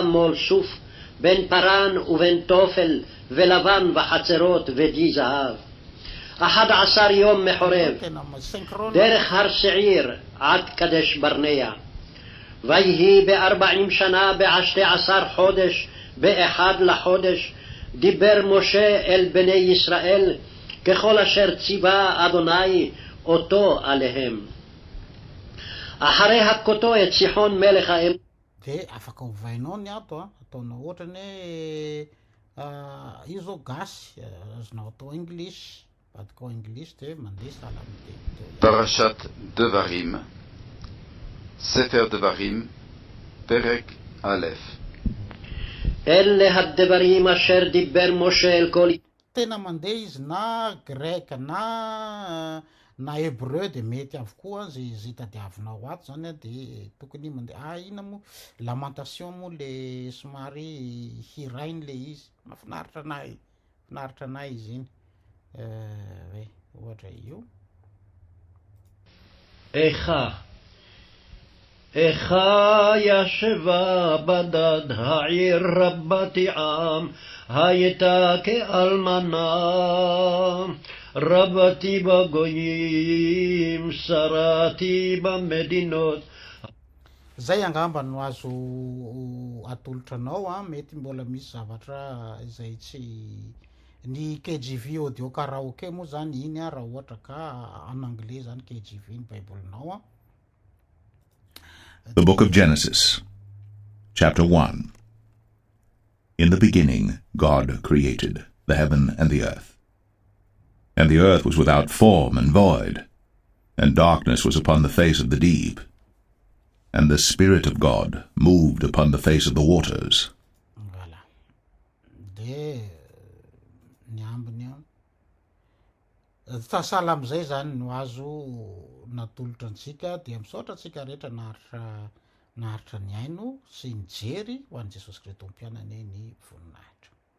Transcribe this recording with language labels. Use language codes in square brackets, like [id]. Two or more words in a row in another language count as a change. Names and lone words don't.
[he] מול סוף בין פרן ובין תופל ולבן וחצרות ודי זהב 11 יום מחורב דרך הר שעיר עד קדש ברנע ויהי ב40 שנה ב12 חודש באחד לחודש דיבר משה אל בני ישראל ככל אשר ציווה אדוני אותו עליהם. אחרי הכותו את סיחון מלך האם. [mg] De afaka hovainao ny ato a ataonao ohatra ny io zao gasy azonao atao english vadikao english de mandeha sahala am'teny. [he] פרשת דברים, ספר דברים, פרק אלף. אלה הדברים אשר דיבר משה אל כל [mg] Tena mandeha izy na grec na hébreu de mety avokoa zay tadiavinao ato zany a de tokony mandeha ina moa lamentation moa le somary hirainy le izy mafinaritra anay izy iny hoe ohatra io [he] איכה ישבה בדד העיר רבתי עם הייתה כאלמנה רבתי בגויים שרתי במדינות. [mg] Zay angamba no azo atolotra anao a mety mbola misy zavatra izay tsy ny KJV audio karaoke moa zany iny a raha ohatra ka [fr] en anglais [mg] zany KJV ny baibolinao a. [en] The Book of Genesis, Chapter 1. In the beginning God created the heaven and the earth. And the earth was without form and void, and darkness was upon the face of the deep. And the Spirit of God moved upon the face of the waters. [mg] Voilà. De ny ambiny a sahala am'izay zany no azo natolotra antsika dia misaotra antsika rehetra naharitra ny aino sy ny jery ho an'i Jesosy Kristy tompianany ny voninahitra.